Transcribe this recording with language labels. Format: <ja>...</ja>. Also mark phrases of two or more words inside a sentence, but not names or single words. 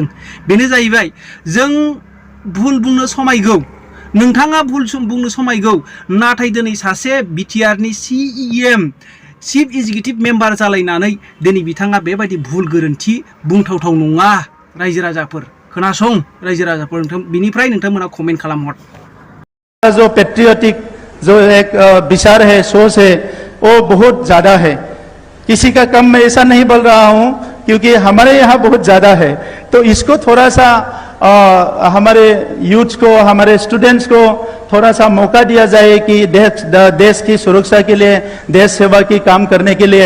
<brx>बेनो जाहैबाय जों भुल बुंनो समायगौ, नोंथाङा भुल बुंनो समायगौ, नाथाय दिनै सासे बिटिआरनि CEM</brx> <en>chief executive member</en> <brx>जालायनानै दिनै बिथाङा बेबायदि भुल गोरोन्थि बुंथावथाव नङा। रायजो राजाफोर खोनासं, रायजो राजाफोर बिनिफ्राय नोंथांमोना कमेन्ट खालामहर।</brx> <hi>जो पेट्रियोटिक जो एक विचार है, सोच है, वो बहुत ज्यादा है। किसी का कम मैं ऐसा नहीं बोल रहा हूं, क्योंकि हमारे यहाँ बहुत ज्यादा है। तो इसको थोड़ा सा हमारे यूथ को, हमारे स्टूडेंट्स को थोड़ा सा मौका दिया जाए कि देश की सुरक्षा के लिए, देश सेवा की काम करने के लिए।</hi>